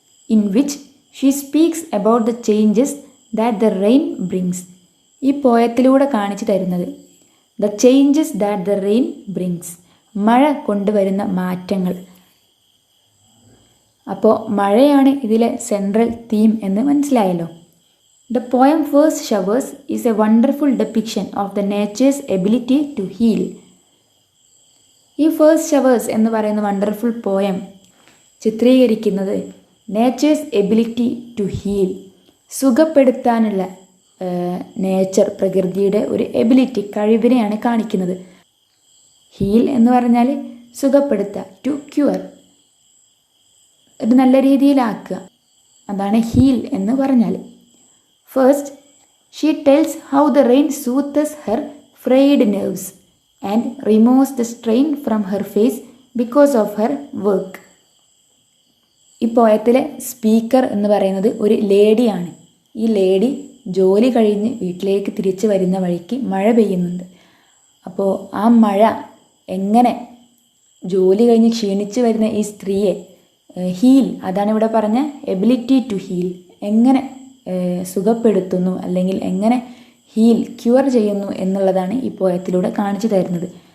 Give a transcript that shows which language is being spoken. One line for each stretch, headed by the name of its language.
English: In which she speaks about the changes that the rain brings.
Malayalam: ഈ പോയത്തിലൂടെ കാണിച്ചു തരുന്നത്
English: the changes that the rain brings,
Malayalam: മഴ കൊണ്ടുവരുന്ന മാറ്റങ്ങൾ. അപ്പോൾ മഴയാണ് ഇതിലെ സെൻട്രൽ തീം എന്ന് മനസ്സിലായല്ലോ.
English: The poem First Showers is a wonderful depiction of the nature's ability to heal.
Malayalam: ഈ ഫസ്റ്റ് ഷവേഴ്സ് എന്ന് പറയുന്ന വണ്ടർഫുൾ പോയം ചിത്രീകരിക്കുന്നത് natures ability to heal, സുഖപ്പെടുത്താനുള്ള nature, പ്രകൃതിയുടെ ഒരു എബിലിറ്റി, കഴിവിനെയാണ് കാണിക്കുന്നത്. ഹീൽ എന്ന് പറഞ്ഞാൽ സുഖപ്പെടുത്തുക, ടു ക്യൂർ, ഇത് നല്ല രീതിയിലാക്കുക, അതാണ് ഹീൽ എന്ന് പറഞ്ഞാൽ.
English: First, she tells how the rain soothes her frayed nerves and removes the strain from her face because of her work.
Malayalam: ഈ പോയത്തിലെ സ്പീക്കർ എന്ന് പറയുന്നത് ഒരു ലേഡിയാണ്. ഈ ലേഡി ജോലി കഴിഞ്ഞ് വീട്ടിലേക്ക് തിരിച്ചു വരുന്ന വഴിക്ക് മഴ പെയ്യുന്നുണ്ട്. അപ്പോൾ ആ മഴ എങ്ങനെ ജോലി കഴിഞ്ഞ് ക്ഷീണിച്ച് വരുന്ന ഈ സ്ത്രീയെ ഹീൽ, അതാണ് ഇവിടെ പറഞ്ഞ എബിലിറ്റി ടു ഹീൽ, എങ്ങനെ സുഖപ്പെടുത്തുന്നു അല്ലെങ്കിൽ എങ്ങനെ ഹീൽ, ക്യൂർ ചെയ്യുന്നു എന്നുള്ളതാണ് ഈ പോയത്തിലൂടെ കാണിച്ചു തരുന്നത്.